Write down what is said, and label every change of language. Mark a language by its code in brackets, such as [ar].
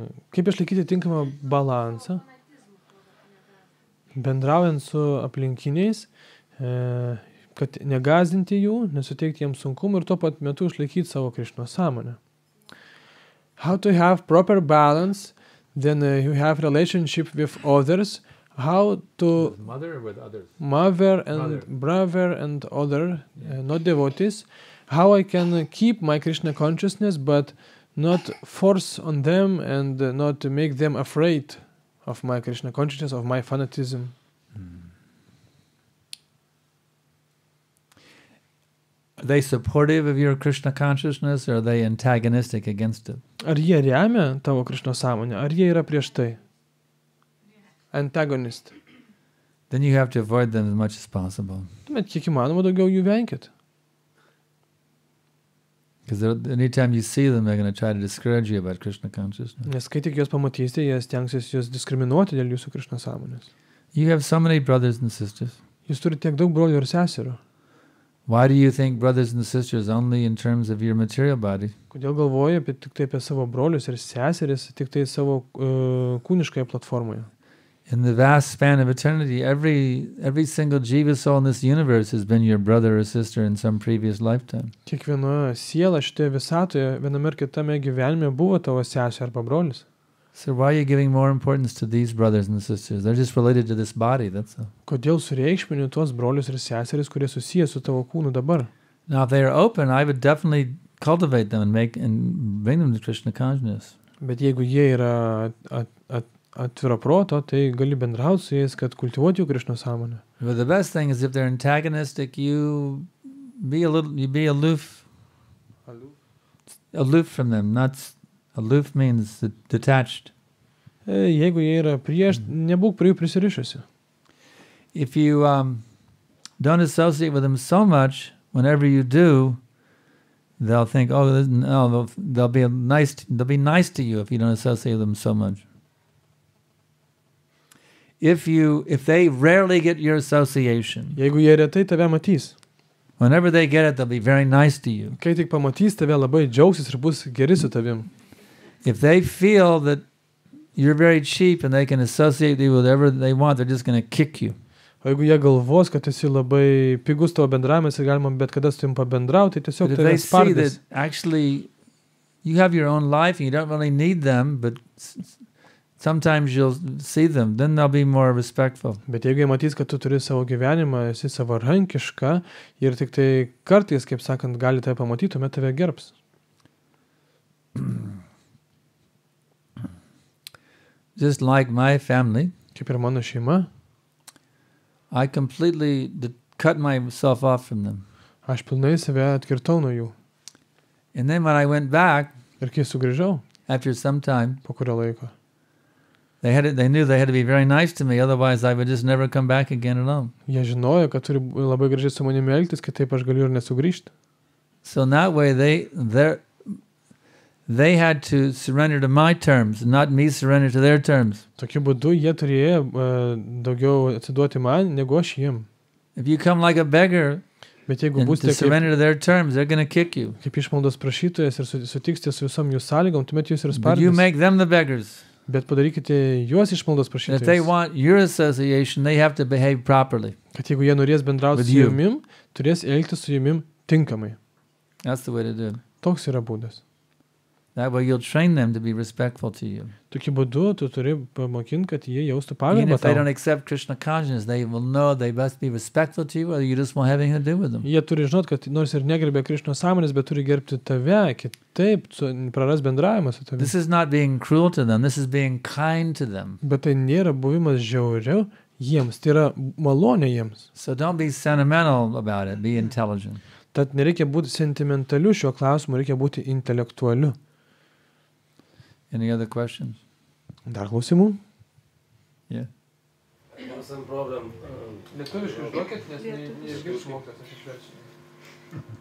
[lt] Kaip išlaikyti tinkamą balansą, bendraujant su aplinkiniais, kad negazdinti jų, nesuteikti jiems sunkumų ir tuo pat metu išlaikyti savo Krišnos sąmonę. [en] How to have proper balance, then you have relationship with others, how to Mother or with others? mother and brother and other, not devotees, how I can keep my Krishna consciousness but not force on them and not make them afraid of my Krishna consciousness, of my fanatism. Are they supportive of your Krishna consciousness or are they antagonistic against it? [lt] Ar jie remia tavo Krishna sąmonę, ar jie yra prieš tai? [en] Antagonist. Then you have to avoid them as much as possible. [lt] Tuomet kiek įmanoma daugiau jų venkit. [en] Because anytime you see them, they're going to try to discourage you about Krishna consciousness. [lt] Nes kai tik juos pamatysite, jie stengsis jūs diskriminuoti dėl jūsų Krishna sąmonės. [en] You have so many brothers and sisters. [lt] Jūs turite tiek daug brolių ir seserų. [en] Why do you think brothers and sisters only in terms of your material body? [lt] Kodėl galvoji tik tai apie savo brolius ir seseris, tik tai savo kūniškoje platformoje? [en] In the vast span of eternity, every single jiva soul in this universe has been your brother or sister in some previous lifetime. [lt] Kiekviena siela šitoje visatoje, viename ir kitame gyvenime buvo tavo sesė arba brolis. [en] So why are you giving more importance to these brothers and sisters? They're just related to this body, that's all. [lt] Kodėl sureikšmini tuos brolius ir seseris, kurie susiję su tavo kūnu dabar? [en] Now, if they are open, I would definitely cultivate them and bring them to Krishna consciousness. [lt] Bet jeigu jie yra atviro proto, tai gali bendrauti su jais, kad kultivuoti jų Krishna sąmonę. [en] But the best thing is if they're antagonistic, you be aloof. Aloof from them. Aloof means detached. [lt] Jeigu jie yra prieš, nebūk prie jų prisirišusi. [en] If you don't associate with them so much, whenever you do, they'll think, they'll be nice to you if you don't associate with them so much. If they rarely get your association, [lt] Jeigu jie retai tave matys, [en] whenever they get it, they'll be very nice to you. [lt] kai tik pamatys tave, labai džiaugsis ir bus geri su tavim. [en] If they feel that you're very cheap and they can associate you with whatever they want, they're just going to kick you. [lt] O jeigu jie galvos, kad esi labai pigus tavo bendravimas ir galima bet kada su tavim pabendrauti, tai tiesiog [en] But if [lt] tave [en] they see [lt] spardys. [en] that actually you have your own life and you don't really need them, but sometimes you'll see them, then they'll be more respectful. [lt] Bet jeigu jie matys, kad tu turi savo gyvenimą, esi savarankiška ir tik tai kartais, kaip sakant, gali tave pamatyti, tuomet tave gerbs. [en] Just like my family, [lt] Kaip ir mano šeima, [en] I completely cut myself off from them. [lt] aš pilnai save atkirtau nuo jų. [en] And then when I went back, [lt] Ir kai sugrįžau, [en] after some time, [lt] po kurio laiko, [en] they knew they had to be very nice to me, otherwise I would just never come back again alone. [lt] jie žinojo, kad turi labai gražiai su manimi elgtis, kitaip aš galiu ir nesugrįžti. [en] So in that way, they had to surrender to my terms, not me surrender to their terms. [lt] Tokiu būdu jie turėjo daugiau atsiduoti man, negu aš jiem. [en] If you come like a beggar [lt] Bet jeigu [en] and to [lt] būsite kaip, [en] surrender to their terms, they're going to kick you. [lt] kaip išmaldos prašytojas ir sutiksite su visom jų sąlygom, tuomet jūs ir [en] But you [lt] spardys. [en] make them the beggars. [lt] Bet padarykite juos išmaldos [en] And if they [lt] prašytojais. [en] want your association, they have to behave properly. [lt] Kad jeigu jie norės bendrauti [en] With [lt] su [en] you. [lt] jumim, turės elgtis su jumim tinkamai. [en] That's the way to do it. [lt] Toks yra būdas. [en] That way you'll train them to be respectful to you. [lt] Tokiu būdu tu turi pamokinti, kad jie jaustų [en] Even [lt] pagarbą [en] if they don't [lt] tau. [en] accept Krishna consciousness, they will know they must be respectful to you or you just won't have anything to do with them. [lt] Jie turi žinot, kad nors ir negerbė Krišnos sąmonės, bet turi gerbti tave, kitaip praras bendravimą su tavimi. [en] This is not being cruel to them. This is being kind to them. [lt] Bet tai nėra buvimas žiauriau jiems, tai yra malonė jiems. [en] So don't be sentimental about it. Be intelligent. [lt] Tad nereikia būti sentimentaliu šiuo klausimu, reikia būti intelektualiu. [en] Any other questions? [lt] Dar klausimų? [en] Yeah. I have some problem. [lt] Lietuviškai užduokit, nes neišgirs mokytas, aš išversiu.